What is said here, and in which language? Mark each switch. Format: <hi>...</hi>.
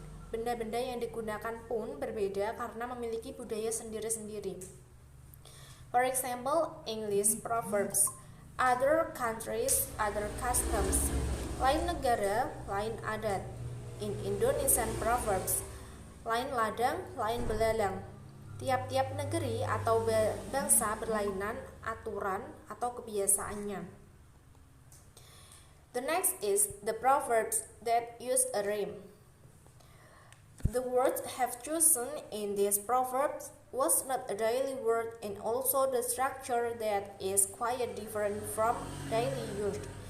<id>Benda-benda yang digunakan pun berbeda karena memiliki budaya sendiri-sendiri.</id> <en>For example, English proverbs. Other countries, other customs.</en> <id>Lain negara, lain adat.</id> <en>In Indonesian proverbs.</en> <id>Lain ladang, lain belalang. Tiap-tiap negeri atau bangsa berlainan aturan atau kebiasaannya.</id> <en>The next is the proverbs that use a rhyme. The words have chosen in these proverbs was not a daily word, and also the structure that is quite different from daily use.</en>